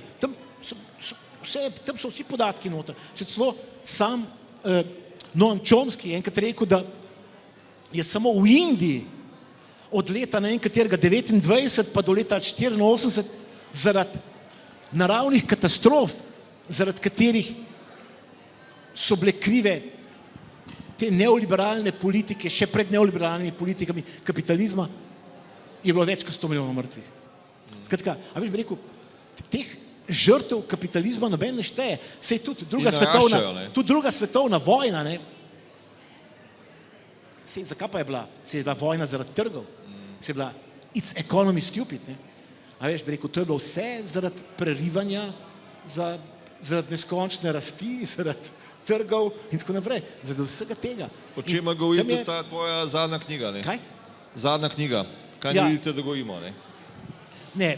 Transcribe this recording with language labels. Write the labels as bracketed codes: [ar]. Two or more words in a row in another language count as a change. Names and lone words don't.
[sl] Tam so vsi podatki noter. Se celo sam Noam Chomsky je enkrat rekel, da je samo v Indiji od leta katerega 29 pa do leta 84 zaradi naravnih katastrof, zaradi katerih so bile krive te neoliberalne politike, še pred neoliberalnimi politikami kapitalizma, je bilo več kot 100 milijonov mrtvih. Skratka, a veš bi rekel, teh žrtev kapitalizma noben ne šteje. Sej tudi druga svetovna vojna, ne? Sej, zakaj pa je bila? Sej je bila vojna zaradi trgov. Sej je bila, [en] it's economy stupid, [sl] ne? A veš, bi rekel, to je bilo vse zaradi prerivanja, zaradi neskončne rasti, zaradi trgov in tako naprej. Zaradi vsega tega. O čem govori tudi ta tvoja zadnja knjiga, ne? Kaj? Zadnja knjiga. Kaj ne vidite, da govorimo, ne?